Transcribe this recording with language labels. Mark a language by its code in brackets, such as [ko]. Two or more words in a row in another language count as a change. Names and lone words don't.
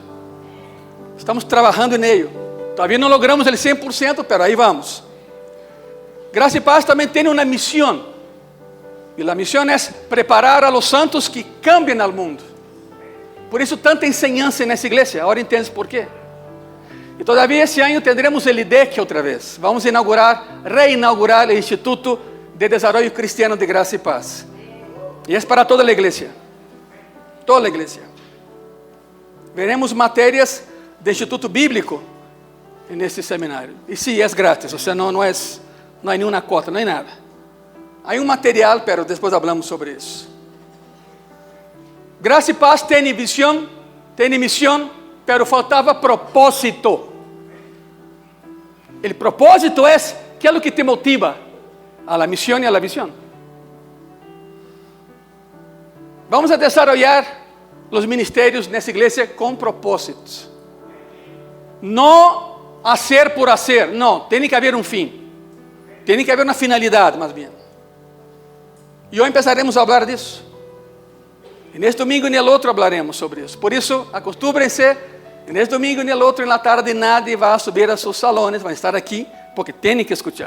[es] Estamos trabajando en ello. Todavía no logramos el 100%, pero ahí vamos. Gracia y Paz también tiene una misión. Y la misión es preparar a los santos que cambien al mundo. Por eso tanta enseñanza en esa iglesia. Ahora entiendes por qué. [pt] E todavía esse ano [es] tendremos el [pt] IDEC outra vez. Vamos reinaugurar o Instituto de Desarrollo Cristiano de Graça e Paz. E é para toda a igreja. Toda a igreja. Veremos matérias de Instituto Bíblico nesse seminário. E sim, é grátis, ou seja, não há nenhuma cota, não há nada. Há material, pero depois falamos sobre isso. Graça e Paz tem visão, tem missão, pero faltava propósito. O propósito é que é o que te motiva [es] a la misión y a la visión. Vamos a desarrollar los ministerios [pt] nessa igreja com propósitos. [es] Não hacer por hacer, [pt] não, tem que haver um fim. Tem que haver uma finalidade, mais bem. E hoje empezaremos a falar disso. E neste domingo e no outro hablaremos sobre isso. Por isso, acostúmbrense. Neste domingo e no outro, na tarde, nadie vai subir a seus salones, vai estar aqui, porque tem que escutar.